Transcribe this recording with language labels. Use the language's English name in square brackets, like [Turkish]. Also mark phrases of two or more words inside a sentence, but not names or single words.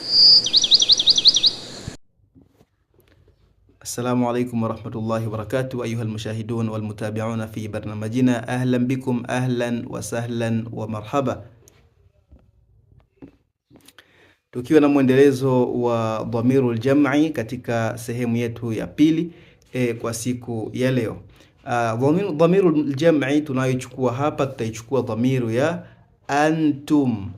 [Arabic] السلام عليكم ورحمة الله وبركاته أيها المشاهدون والمتابعون في برنامجنا. أهلا بكم، أهلا وسهلا ومرحبا. [Swahili] Tukiwa na mwendelezo wa [Arabic] ضمير الجمع [Swahili] katika sehemu yetu ya pili kwa siku ya leo. [Arabic] ضمير الجمع [Swahili] tunayochukua hapa, tutaichukua dhamiru ya antum.